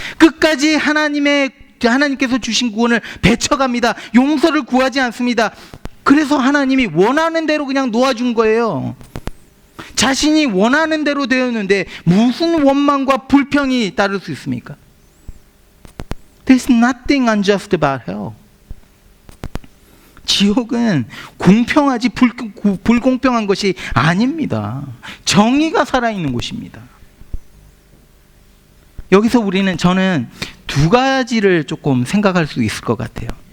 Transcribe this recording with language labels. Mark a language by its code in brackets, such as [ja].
[ko] 끝까지 하나님께서 주신 구원을 배쳐갑니다. 용서를 구하지 않습니다. 그래서 하나님이 원하는 대로 그냥 놓아준 거예요. 자신이 원하는 대로 되었는데 무슨 원망과 불평이 따를 수 있습니까? [en] There's nothing unjust about hell. [ko] 지옥은 공평하지 불공평한 것이 아닙니다. 정의가 살아있는 곳입니다. 여기서 저는 두 가지를 조금 생각할 수 있을 것 같아요.